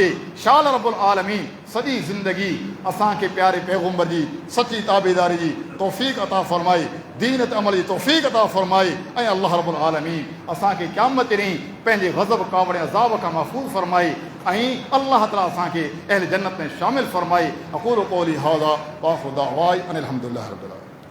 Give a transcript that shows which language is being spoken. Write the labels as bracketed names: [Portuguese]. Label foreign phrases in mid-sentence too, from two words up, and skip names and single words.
[Sindhi] शाल [Arabic] ربّ العالمين [Sindhi] सॼी ज़िंदगी असांखे प्यारे पैगम्बर जी सची ताबेदारी जी तौफ़ीक़ अता फ़रमाए, दीन ते अमल जी तौफ़ीक़ अता फ़रमाए ऐं अल्लाह [Arabic] ربّ العالمين [Sindhi] असांखे क़यामत ॾींहुं पंहिंजे ग़ज़ब कावड़े अज़ाब खां महफ़ूज़ फ़रमाए ऐं अल्लाह ताला असांखे अहल जन्नत में शामिल फ़रमाए। [Arabic] أقول قولي هذا وآخر دعوانا أن الحمد لله رب العالمين.